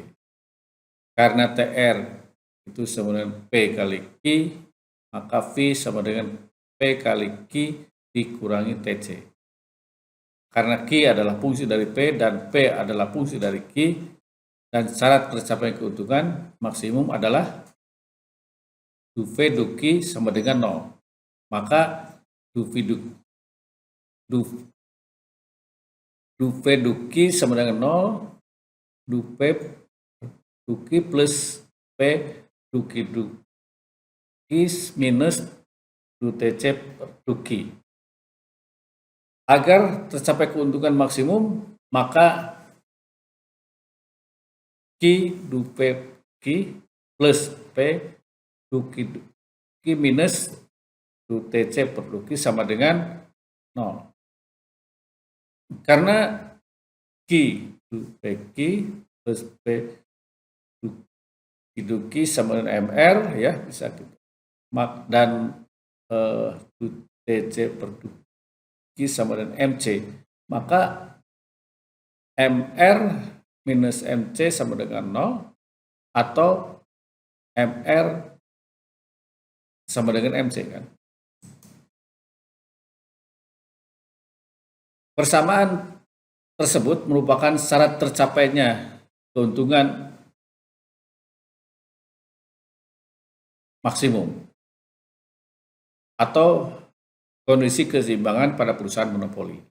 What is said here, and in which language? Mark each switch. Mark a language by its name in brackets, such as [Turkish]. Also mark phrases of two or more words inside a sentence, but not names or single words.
[Indonesian] Karena TR itu sama dengan P kali Q, maka V sama dengan P kali Q dikurangi TC. Karena Q adalah fungsi dari P dan P adalah fungsi dari Q, dan syarat tercapai keuntungan maksimum adalah du V du Q sama dengan 0. Maka du V du Q sama dengan 0, du P du Q plus P du Q minus du TC per du Q. Agar tercapai keuntungan maksimum, maka Q du P Q plus P du Q minus du TC per du Q sama dengan 0. Karena Q du P Q plus P du Q sama dengan MR ya, bisa gitu. Dan du TC per du Q sama dengan MC, maka MR minus MC sama dengan 0 atau MR sama dengan MC kan. Persamaan tersebut merupakan syarat tercapainya keuntungan maksimum atau kondisi keseimbangan pada perusahaan monopoli.